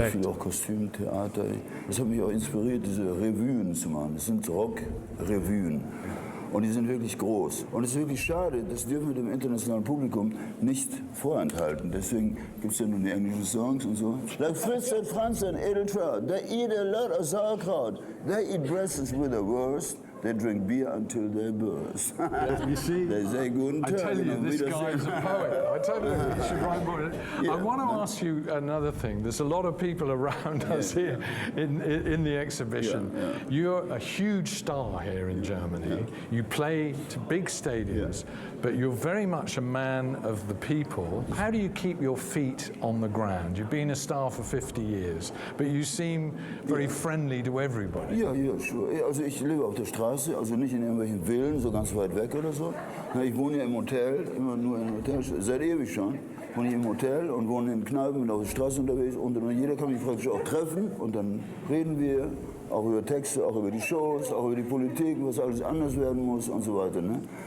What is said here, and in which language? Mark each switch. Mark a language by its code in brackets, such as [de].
[de] Also viel auch Kostümtheater. Das hat mich auch inspiriert, diese Revuen zu machen. Das sind Rock-Revuen. Und die sind wirklich groß. Und es ist wirklich schade, das dürfen wir dem internationalen Publikum nicht vorenthalten. Deswegen gibt es ja nur die englischen Songs und so. [en] Like Fritz and Franz and Edeltraut, they eat a lot of sauerkraut. They eat breakfast with the worst. They drink beer until they burst. You see, they say good I tell you, this guy's a poet. I tell you, he should write more. I want to ask you another thing. There's a lot of people around us here in the exhibition. You're a huge star here in Germany. You play to big stadiums, but you're very much a man of the people. How do you keep your feet on the ground? You've been a star for 50 years, but you seem very friendly to everybody. [de] Ja, [en] sure. [de] Also ich lebe auf der Straße. Also nicht in irgendwelchen Villen, so ganz weit weg oder so. Ich wohne ja im Hotel, immer nur im Hotel, seit ewig schon. Wohne ich im Hotel und wohne in Kneipen und auf der Straße unterwegs. Und jeder kann mich praktisch auch treffen und dann reden wir auch über Texte, auch über die Shows, auch über die Politik, was alles anders werden muss und so weiter. Ne?